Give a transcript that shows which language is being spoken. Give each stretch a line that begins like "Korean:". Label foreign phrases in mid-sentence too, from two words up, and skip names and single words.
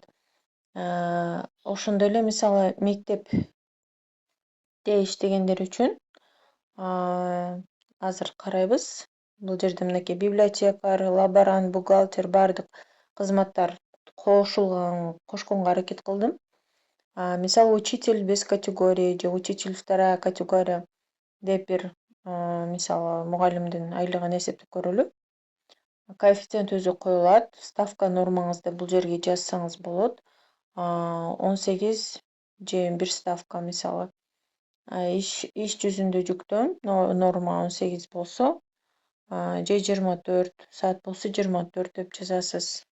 Kyrgyz: Ошондой эле мисалы мектепте иштегендер үчүн азыр карайбыз. Бул жерде мынакей библиотекарь, лаборант, бухгалтер баардык кызматтар кошконго аракет кылдым. Мисалы
Russian: учитель без категории
Kyrgyz: же
Russian: учитель вторая категория
Kyrgyz: деп бир мисалы мугалимдин айлыгын эсептеп көрөлү. Коэффициент өзү коюлат. Ставка нормаңызды бул жерге жазсаңыз болот. 18 же бир ставка мисалы. Иш жүзүндө жүктөм норма 18 болсо, же 24 саат болсо 24 деп жазасыз.